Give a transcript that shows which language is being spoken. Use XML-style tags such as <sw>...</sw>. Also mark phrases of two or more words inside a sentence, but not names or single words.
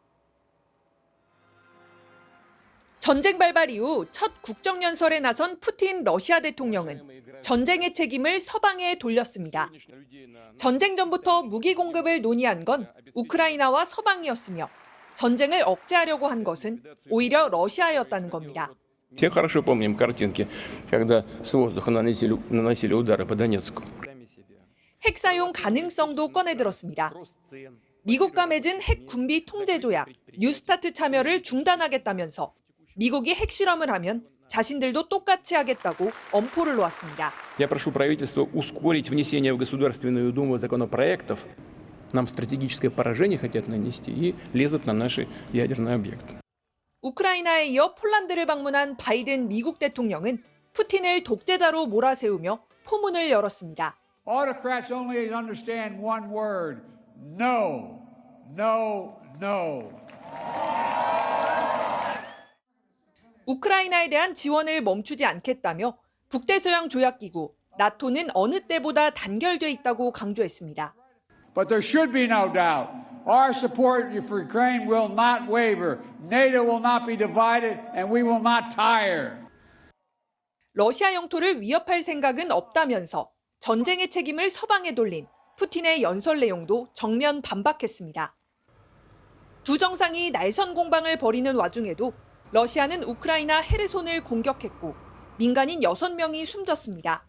<ko>전쟁 발발 이후 첫 국정연설에 나선 푸틴 러시아 대통령은 전쟁의 책임을 서방에 돌렸습니다. 전쟁 전부터 무기 공급을 논의한 건 우크라이나와 서방이었으며 전쟁을 억제하려고 한 것은 오히려 러시아였다는 겁니다.</ko> <ru>Все хорошо помним картинки, когда с воздуха наносили удары по Донецку.</ru> <ko>핵 사용 가능성도 꺼내들었습니다. 미국과 맺은 핵 군비 통제 조약, 뉴스타트 참여를 중단하겠다면서 미국이 핵실험을 하면 자신들도 똑같이 하겠다고 엄포를 놓았습니다.</ko> <ru>Я прошу правительство ускорить внесение в Государственную Думу законопроектов. Нам стратегическое поражение хотят нанести и лезут на наши ядерные объекты.</ru> <ko>우크라이나에 이어 폴란드를 방문한 바이든 미국 대통령은 푸틴을 독재자로 몰아세우며 포문을 열었습니다.</ko> <en>Autocrats only understand one word. No. No. No.</en> <ko>우크라이나에 대한 지원을 멈추지 않겠다며 북대서양 조약기구 나토는 어느 때보다 단결돼 있다고 강조했습니다.</ko> <en>But there should be no doubt. Our support for Ukraine will not waver. NATO will not be divided and we will not tire.</en> <ko>러시아 영토를 위협할 생각은 없다면서 전쟁의 책임을 서방에 돌린 푸틴의 연설 내용도 정면 반박했습니다. 두 정상이 날선 공방을 벌이는 와중에도 러시아는 우크라이나 헤르손을 공격했고 민간인 6명이 숨졌습니다.</ko>